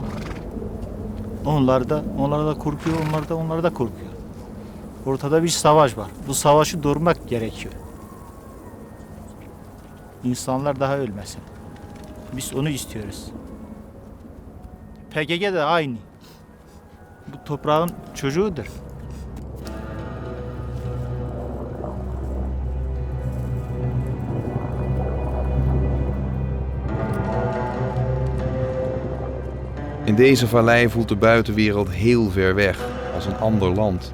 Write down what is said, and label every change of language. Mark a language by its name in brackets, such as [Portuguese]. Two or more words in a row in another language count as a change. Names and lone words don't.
[Turkish] Onlar da korkuyor, onlar da korkuyor. Ortada bir savaş var. Bu savaşı durmak gerekiyor. İnsanlar daha ölmesin. Biz onu istiyoruz. PKK de aynı. Bu toprağın çocuğudur. [Dutch] In deze vallei voelt de buitenwereld heel ver weg, als een ander land.